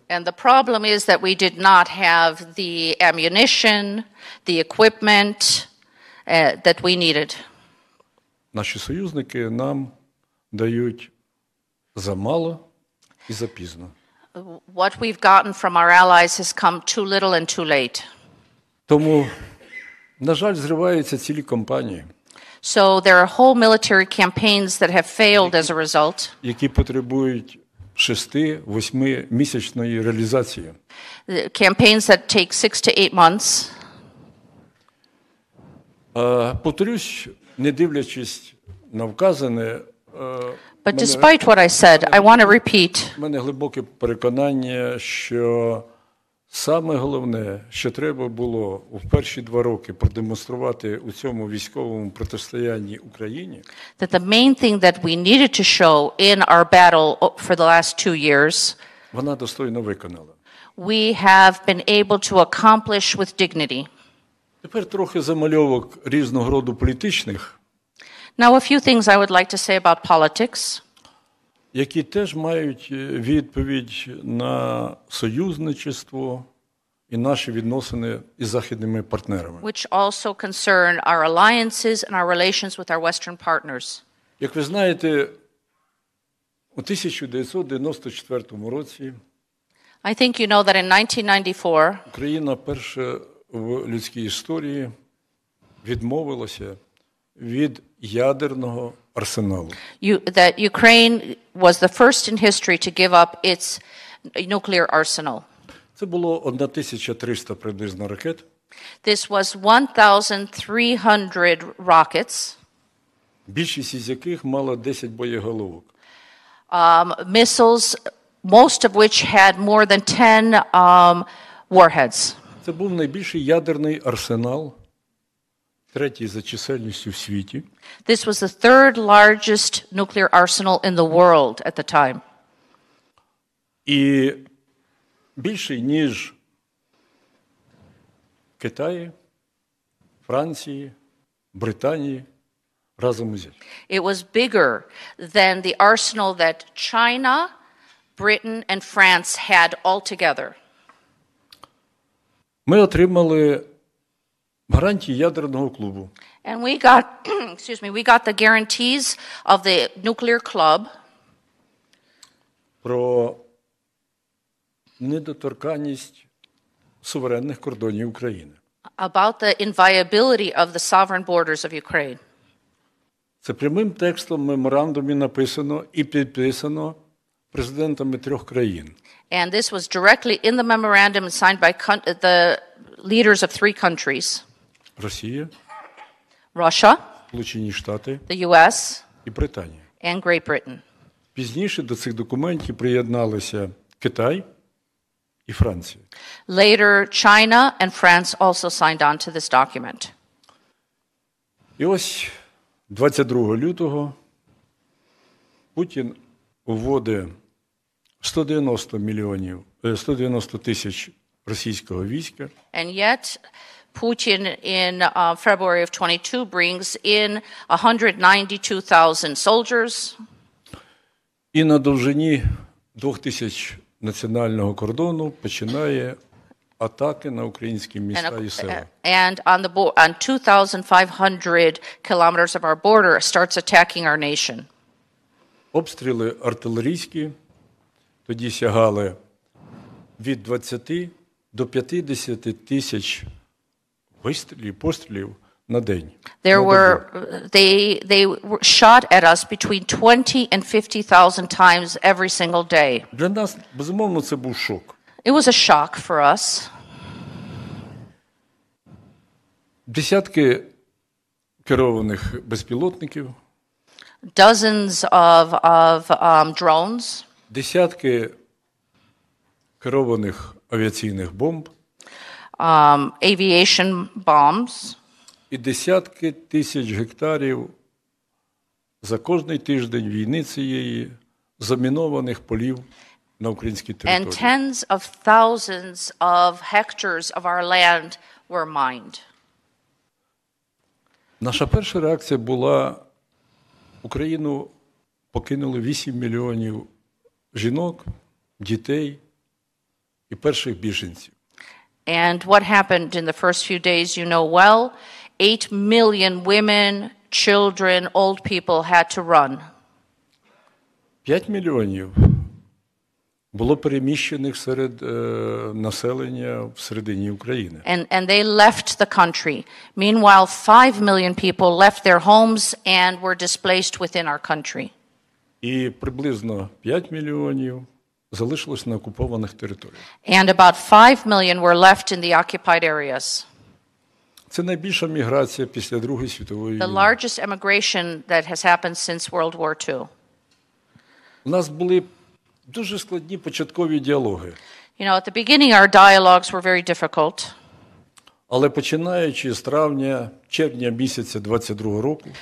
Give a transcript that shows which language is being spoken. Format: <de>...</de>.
<en>And the problem is that we did not have the ammunition, the equipment that we needed.</en> <uk>наші союзники нам дають замало і запізно.</uk> <en>What we've gotten from our allies has come too little and too late.</en> <uk>Тому, на жаль, зриваються цілі кампанії,</uk> <en>So there are whole military campaigns that have failed as a result.</en> <uk>які потребують 6-8 місячної реалізації.</uk> <en>Campaigns that take 6 to 8 months.</en> <uk>Повторюсь, не дивлячись на вказане,</uk> <en>But despite what I said, I want to repeat</en> <uk>в мене глибоке переконання, що саме головне, що треба було у перші 2 роки продемонструвати у цьому військовому протистоянні Україні,</uk> <en>that the main thing that we needed to show in our battle for the last 2 years,</en> <uk>вона достойно виконала.</uk> <en>we have been able to accomplish with dignity.</en> <uk>Тепер трохи замальовок різного роду політичних,</uk> <en>Now, a few things I would like to say about politics,</en> <uk>які теж мають відповідь на союзничество і наші відносини із західними партнерами.</uk> <en>which also concern our alliances and our relations with our Western partners.</en> <uk>Як ви знаєте, у 1994 році</uk> <en>I think you know that in 1994,</en> <uk>Україна перша в людській історії відмовилася від ядерного арсеналу.</uk> <en>that Ukraine was the first in history to give up its nuclear arsenal.</en> <uk>Це було 1300 приблизно ракет,</uk> <en>This was 1,300 rockets,</en> <uk>більшість із яких мала 10 боєголовок.</uk> <en>Missiles, most of which had more than 10 warheads.</en> <uk>Це був найбільший ядерний арсенал, третій за чисельністю в світі.</uk> <en>This was the third largest nuclear arsenal in the world at the time.</en> <uk>І більший, ніж Китаї, Франції, Британії разом узяті.</uk> <en>It was bigger than the arsenal that China, Britain, and France had altogether.</en> <uk>Ми отримали гарантії ядерного клубу.</uk> <en>And we got, we got the guarantees of the nuclear club</en> <uk>Про недоторканність суверенних кордонів України.</uk> <en>about the inviolability of the sovereign borders of Ukraine.</en> <uk>Це прямим текстом в меморандумі написано і підписано президентами 3 країн.</uk> <en>And this was directly in the memorandum signed by the leaders of 3 countries,</en> <uk>Росія,</uk> <en>Russia,</en> <uk>Сполучені Штати</uk> <en>the US,</en> <uk>і Британія.</uk> <en>and Great Britain.</en> <uk>Пізніше до цих документів приєдналися Китай і Франція.</uk> <en>Later, China and France also signed on to this document.</en> <uk>І ось 22 лютого Путін вводить 190 тисяч російського війська.</uk> <en>And yet, Putin in February of 22 brings in 192,000 soldiers.</en> <uk>І на довжині 2000 національного кордону починає атаки на українські міста і села.</uk> <en>And on 2,500 kilometers of our border starts attacking our nation.</en> <uk>Обстріли артилерійські тоді сягали від 20 до 50 тисяч пострілів на день.</uk> <en>They shot at us between 20 and 50,000 times every single day.</en> <uk>Для нас, безумовно, це був шок.</uk> <en>It was a shock for us.</en> <uk>Десятки керованих безпілотників,</uk> <en>Dozens of drones,</en> <uk>десятки керованих авіаційних бомб</uk> <en>aviation bombs,</en> <uk>і десятки тисяч гектарів за кожний тиждень війни цієї замінованих полів на українській</uk> <en>and</en> <uk>території.</uk> <en>tens of thousands of hectares of our land were mined.</en> <uk>Наша перша реакція була: Україну покинули 8 мільйонів жінок, дітей і перших біженців.</uk> <en>And what happened in the first few days, you know well. 8 million women, children, old people had to run.</en> <uk>5 мільйонів було переміщених серед населення всередині України.</uk> <en>And they left the country. Meanwhile, 5 million people left their homes and were displaced within our country.</en> <uk>І приблизно 5 мільйонів залишилось на окупованих територіях.</uk> <en>And about 5 million were left in the occupied areas.</en> <uk>Це найбільша міграція після Другої світової</uk> <en>The</en> <uk>війни.</uk> <en>largest immigration that has happened since World War II.</en> <uk>У нас були дуже складні початкові діалоги.</uk> <en>You know, at the beginning, our dialogues were very difficult.</en> <uk>Але починаючи з червня місяця 22 року,</uk>